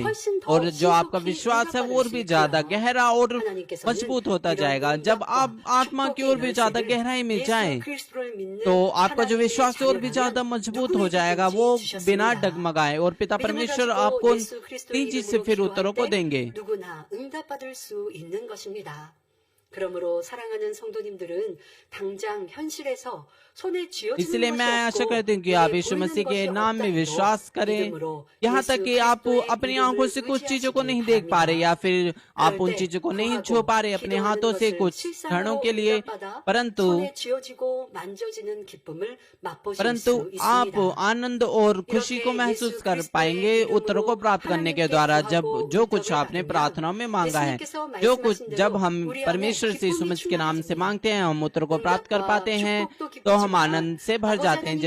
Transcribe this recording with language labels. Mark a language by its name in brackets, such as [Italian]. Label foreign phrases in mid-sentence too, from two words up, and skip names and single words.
[Hindi] और जो आपका विश्वास है वो और भी ज्यादा गहरा और मजबूत होता जाएगा। जब आप आत्मा की ओर भी ज्यादा गहराई में जाएं, तो आपका जो विश्वास है और भी ज्यादा मजबूत हो जाएगा, वो बिना डगमगाए। और पिता परमेश्वर आपको तेजी से फिर उत्तरों को देंगे। [Korean] 누구나 응답받을 수 있는 것입니다. 그러므로 사랑하는 성도님들은 당장 현실에서 손에 쥐어지는 [Hindi] इसलिए मैं [Korean] 것이 [Hindi] आशा [Korean] 없고 [Hindi] करती हूँ कि आप यीशु मसीह के नाम में विश्वास करें। यहाँ तक कि आप अपनी आंखों से कुछ चीजों को नहीं देख पा रहे या फिर आप उन चीजों को नहीं छू पा रहे अपने हाथों से कुछ क्षणों के लिए, परंतु आप आनंद और खुशी को महसूस कर पाएंगे उत्तरों को प्राप्त करने के द्वारा, जब जो कुछ आपने प्रार्थनाओं में मांगा है, जो कुछ जब हम परमेश्वर परमेश्वर से यीशु मसीह के नाम से मांगते हैं, हम उत्तर को प्राप्त कर पाते हैं, तो हम आनंद से भर जाते हैं।